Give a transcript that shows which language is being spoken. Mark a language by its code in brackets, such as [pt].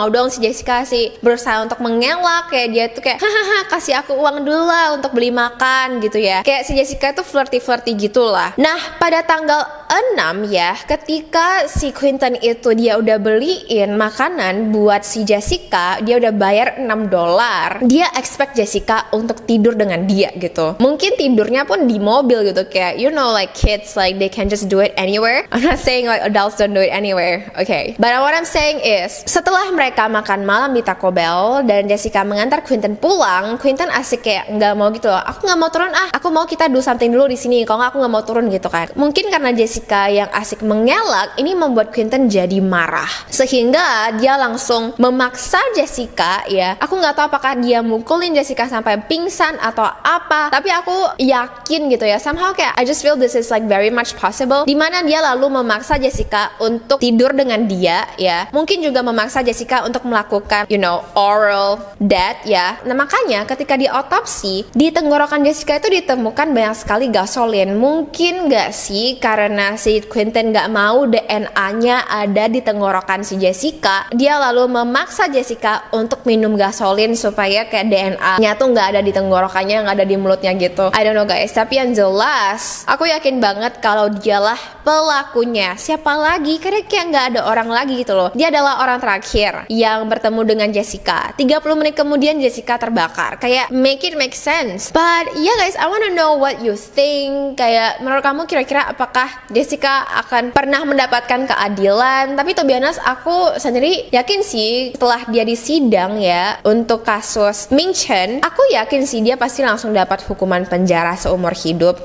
[id] Si Jessica sih berusaha untuk mengelak, kayak dia tuh kayak hahaha kasih aku uang dulu lah untuk beli makan gitu ya. Kayak si Jessica tuh flirty gitu lah. Nah, pada tanggal 6 ya, ketika si Quinton itu dia udah beliin makanan buat si Jessica, dia udah bayar $6. Dia expect Jessica untuk tidur dengan dia gitu. Mungkin tidurnya pun di mobil gitu, kayak [en] you know like kids like they can just do it anywhere. I'm not saying like adults don't do it anywhere, okay. But what I'm saying is, [id] setelah mereka makan malam di Taco Bell dan Jessica mengantar Quinton pulang, Quinton asik kayak nggak mau gitu. Aku nggak mau turun aku mau kita [en] do something [id] dulu di sini. Kalau nggak aku nggak mau turun gitu kan. Mungkin karena Jessica yang asik mengelak, ini membuat Quinton jadi marah. Sehingga dia langsung memaksa Jessica ya. Aku nggak tahu apakah dia mukulin Jessica sampai pingsan atau apa. Tapi aku yakin gitu ya. [en] Somehow [id] kayak [en] I just feel this is like very much possible. [id] Dimana dia lalu memaksa Jessica untuk tidur dengan dia ya. Mungkin juga memaksa Jessica untuk melakukan you know oral death ya. Nah makanya ketika di otopsi di tenggorokan Jessica itu ditemukan banyak sekali gasolin. Mungkin gak sih karena si Quinton gak mau DNA-nya ada di tenggorokan si Jessica, dia lalu memaksa Jessica untuk minum gasolin supaya kayak DNA-nya tuh gak ada di tenggorokannya, gak ada di mulutnya gitu. [en] I don't know guys, [id] tapi yang jelas aku yakin banget kalau dialah pelakunya. Siapa lagi? Karena kayak gak ada orang lagi gitu loh. Dia adalah orang terakhir yang bertemu dengan Jessica. 30 menit kemudian Jessica terbakar. Kayak [en] make it make sense. But yeah guys, I wanna know what you think. [id] Kayak menurut kamu kira-kira apakah Jessica akan pernah mendapatkan keadilan? Tapi [en] to be honest, [id] aku sendiri yakin sih setelah dia disidang ya untuk kasus Ming Chen, aku yakin sih dia pasti langsung dapat hukuman penjara seumur hidup.